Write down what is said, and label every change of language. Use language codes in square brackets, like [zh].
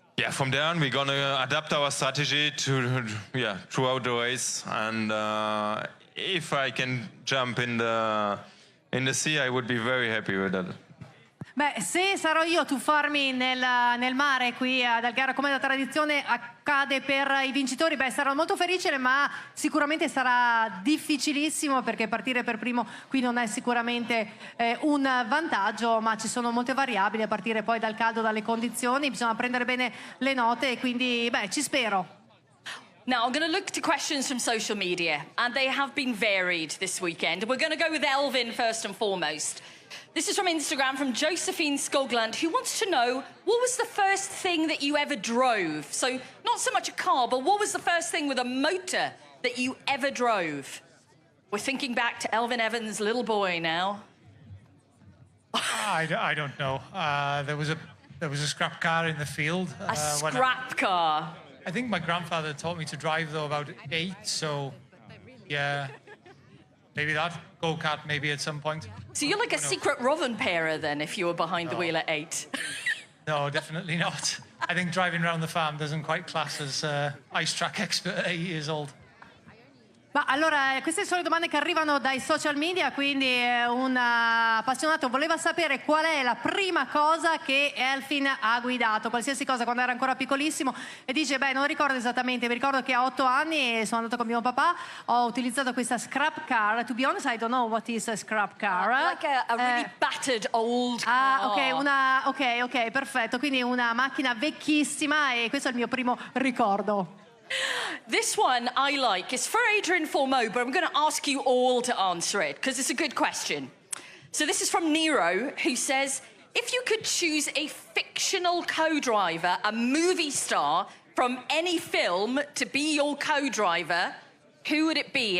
[en] From there on, we're going to adapt our strategy throughout the race. And if I can jump in the sea, I would be very happy with that. [it] Beh, se sarò io a tuffarmi nel mare qui dal gara come da tradizione accade per i vincitori, beh, sarò molto felice, ma sicuramente sarà difficilissimo perché partire per primo qui non è sicuramente un vantaggio, ma ci sono molte variabili a partire poi dal caldo, dalle condizioni, bisogna prendere bene le note e quindi, beh, ci spero. [en] Now, I'm going to look to questions from social media, and they have been varied this weekend. We're going to go with Elvin first and foremost. This is from Instagram, from Josephine Skogland, who wants to know, what was the first thing that you ever drove? So, not so much a car, but what was the first thing with a motor that you ever drove? We're thinking back to Elvin Evans' little boy now. I don't know. There was a scrap car in the field. A scrap car? I think my grandfather taught me to drive, though, about 8, so, yeah. Maybe that. Go-kart, maybe at some point. So you're like a secret Rovanpera, then, if you were behind the wheel at 8. No, definitely not. I think driving around the farm doesn't quite class as ice track expert at 8 years old. [it] Ma allora, queste sono le domande che arrivano dai social media, quindi un appassionato voleva sapere qual è la prima cosa che Elfin ha guidato, qualsiasi cosa, quando era ancora piccolissimo, e dice, beh, non ricordo esattamente, mi ricordo che a 8 anni sono andato con mio papà, ho utilizzato questa scrap car. [en] To be honest, I don't know what is a scrap car. Like a really battered old car. [it] Ok, perfetto, quindi una macchina vecchissima, e questo è il mio primo ricordo. [en] This one I like. It's for Adrian Formeau, but I'm going to ask you all to answer it because it's a good question. So this is from Nero, who says, if you could choose a fictional co-driver, a movie star from any film to be your co-driver, who would it be?